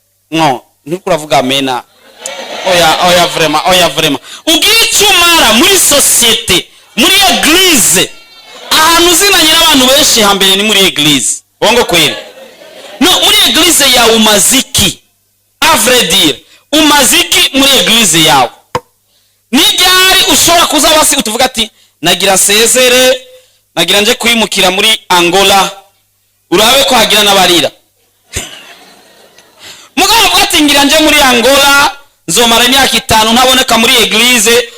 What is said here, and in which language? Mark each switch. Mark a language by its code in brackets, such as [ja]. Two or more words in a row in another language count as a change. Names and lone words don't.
[rn] No, nturiko uravuga amena. Oya, oya, vraiment, oya, vraiment. Ugire icyo umara muri societe, muri eglise. Ahantu uzinanye n'abantu benshi hambere ni muri eglise. [sw] Bongo kweli? [rn] No, muri eglise yawe umaze iki? [fr] A vrai dire, [rn] umaze iki muri eglise yawe? Ni ryari ushobora kuza basi utuvuga ati, "Nagira nsezere, nagira nje kwimukira muri Angola." Urabe ko hagira n'abarira. Mugabo uvuga ati, "Ngira nje muri Angola, nzomara imyaka itanu ntaboneka muri eglise."